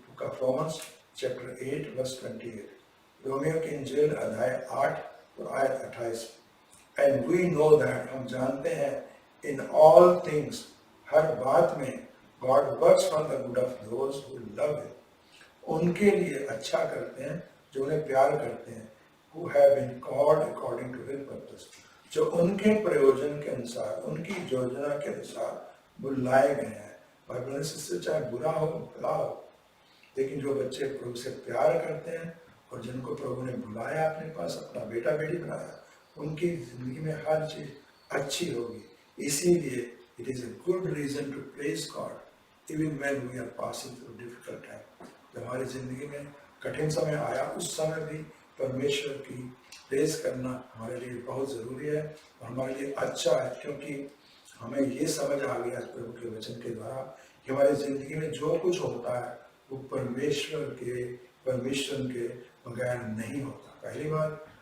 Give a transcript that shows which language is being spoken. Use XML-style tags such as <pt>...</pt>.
<en>book of Romans chapter 8 verse 28,</en> <hi>Romeo की इंजील अध्याय 8 और आयत 28,</hi> <en>and we know that,</en> <hi>हम जानते हैं,</hi> <en>in all things,</en> <hi>हर बात में,</hi> <en>God works for the good of those who love him,</en> <hi>उनके लिए अच्छा करते हैं जो उन्हें प्यार करते हैं,</hi> <en>who have been called according to his purpose,</en> <hi>जो उनके प्रयोजन के अनुसार, उनकी योजना के अनुसार बुलाए गए हैं। भाई ब्रदर्स सिस्टर, चाहे बुरा हो भला हो, लेकिन जो बच्चे प्रभु से प्यार करते हैं और जिनको प्रभु ने बुलाया अपने पास, अपना बेटा बेटी बनाया, उनकी जिंदगी में हर चीज अच्छी होगी।</hi> <en>इसीलिए it is a good reason to praise God even when we are passing through difficult time।</en> <hi>जब हमारी जिंदगी में कठिन समय आया, उस समय भी परमेश्वर की प्रेज करना हमारे लिए बहुत ज़रूरी है और हमारे लिए अच्छा है, क्योंकि हमें ये समझ आ गया प्रभु के वचन के द्वारा कि हमारी ज़िंदगी में जो कुछ होता है वो परमेश्वर के बगैर नहीं होता, पहली बात।</hi>